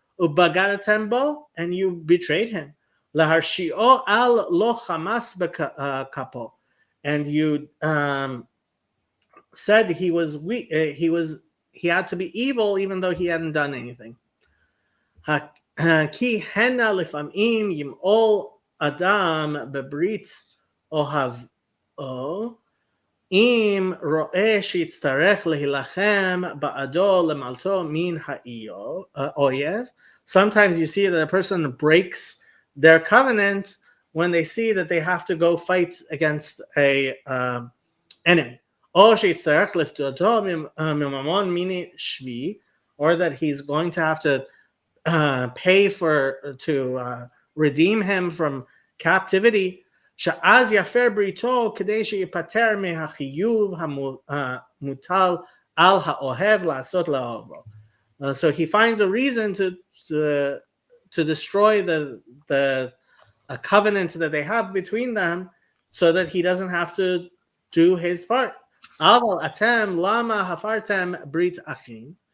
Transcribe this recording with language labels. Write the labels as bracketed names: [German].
[Hebrew] ובגדתם בו, [English] and you betrayed him. [Hebrew] להרשיעו על לא חמס בכפו, [English] and you said he was weak, he had to be evil even though he hadn't done anything. [Hebrew] כי הנה לפעמים ימעול אדם בברית אוהבו, אם רואה שיצטרך להילחם בעדו למלטו מן האויב. [English] Sometimes you see that a person breaks their covenant when they see that they have to go fight against a enemy. [Hebrew] או שיצטרך לפדותו מממון מיני שבי, [English] or that he's going to have to pay to redeem him from captivity. [Hebrew] שאז יפר בריתו כדי שיפטר מהחיוב המוטל על האוהב לעשות לאהובו. [English] So he finds a reason to destroy the covenant that they have between them, so that he doesn't have to do his part. [Hebrew] אבל אתם למה הפרתם ברית אחים?